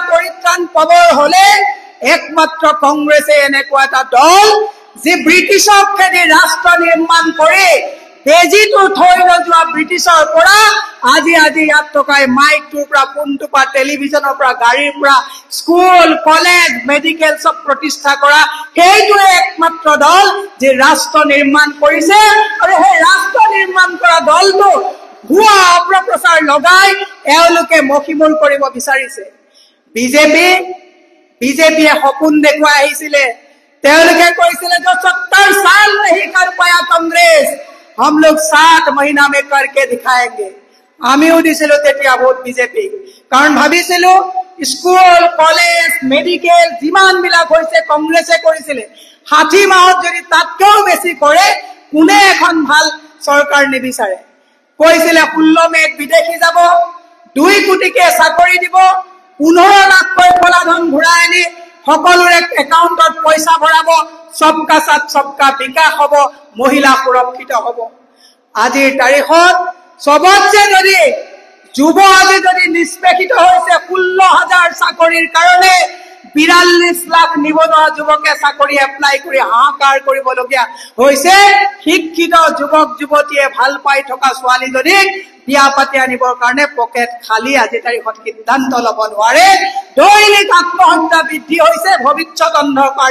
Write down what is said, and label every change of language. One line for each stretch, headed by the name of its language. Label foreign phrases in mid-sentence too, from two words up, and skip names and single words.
Assamese: পৰিত্ৰাণ পাবৰ হলে একমাত্ৰ কংগ্ৰেছে এনেকুৱা এটা দল যি ব্ৰিটিছক খেদি ৰাষ্ট্ৰ নিৰ্মাণ কৰি বেজিটো থৈ নোযোৱা ব্ৰিটিছৰ পৰা আজি ইয়াত থকা মাইকটোৰ পৰা ফোনটোৰ পৰা টেলিভিছনৰ পৰা গাড়ীৰ পৰা স্কুল কলেজ মেডিকেল সব প্ৰতিষ্ঠা কৰা সেইটোৱে একমাত্ৰ দল যি ৰাষ্ট্ৰ নিৰ্মাণ কৰিছে আৰু সেই ৰাষ্ট্ৰ নিৰ্মাণ কৰা দলটো ভুৱা অপপ্ৰচাৰ লগাই এওঁলোকে মখিমূৰ কৰিব বিচাৰিছে বিজেপিয়ে সপোন দেখুৱাই আহিছিলে তেওঁলোকে কৈছিলে যে
Hindi: 70 साल नहीं कर पाया कांग्रेस हम लोग 7 महीना में करके दिखाएंगे
Assamese: आमिও দিছিল তেতিয়া ভোট বিজেপি কাৰণ ভাবিছিলো স্কুল কলেজ মেডিকেল যিমান বিলাক হৈছে কংগ্ৰেছে কৰিছিলে 60 মাহত যদি তাতকেও বেছি কৰে কোনে এখন ভাল চৰকাৰ নিবিচাৰে কৈছিলে 16 মেত বিদেশী যাব 2 কোটিকে চাকৰি দিব 15 লাখকৈ কলাধন ঘূৰাই আনি সকলোৰে একাউণ্টত পইচা ভৰাব
Hindi: सबका साथ सबका विकास
Assamese: হব মহিলা সুৰক্ষিত হব আজিৰ তাৰিখত সবতছে যদি যুৱ আজি যদি নিষ্পেষিত হৈছে 16000 চাকৰিৰ কাৰণে 42 লাখ নিবনুৱা যুৱকে চাকৰি এপ্লাই কৰি হাহাকাৰ কৰিবলগীয়া হৈছে শিক্ষিত যুৱক যুৱতীয়ে ভাল পাই থকা ছোৱালীজনীক বিয়া পাতি আনিবৰ কাৰণে পকেট খালি আজি তাৰিখত সিদ্ধান্ত ল'ব নোৱাৰে দৈনিক আত্মহত্যা বৃদ্ধি হৈছে ভৱিষ্যত অন্ধকাৰ